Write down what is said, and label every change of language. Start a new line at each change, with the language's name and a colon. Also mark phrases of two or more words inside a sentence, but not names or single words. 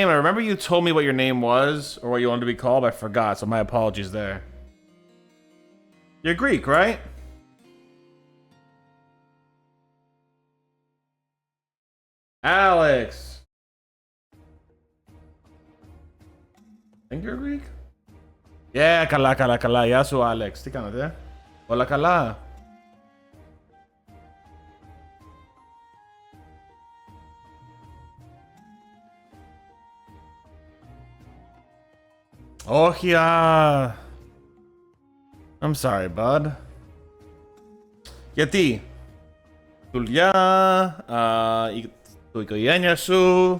English: I remember you told me what your name was or what you wanted to be called. I forgot, so my apologies there. You're Greek, right? Alex. Think you're Greek? Yeah,
Greek: καλά. Γεια σου Alex. Τι κάνετε? Όλα καλά. Όχι,
English: I'm sorry, bud.
Greek: Γιατί? Δουλειά, η οικογένεια σου.